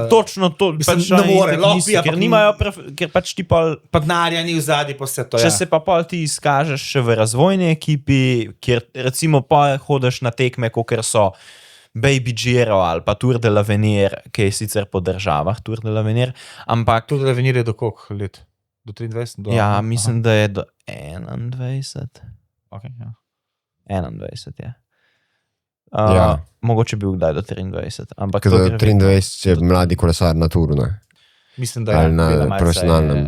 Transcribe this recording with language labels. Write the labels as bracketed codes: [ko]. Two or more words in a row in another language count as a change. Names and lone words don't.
[sl] točno to, pač ne more, ker nimajo, ker pač ti pol pa denarja ni v zadnji, pa vse to. Če se pa pol ti izkažeš še v razvojni ekipi, kjer recimo pa hodiš na tekme, kakor so Baby Giro ali pa Tour de l'Avenir, ki je sicer po državah Tour de l'Avenir, ampak Tour de l'Avenir je do koliko let? Do 23? Mislim, da je do 21. Okay, 21 je. Mogoče bil kdaj do 23. Ampak do 23 je mladi kolesar na turu, Mislim, da je na profesionalnem.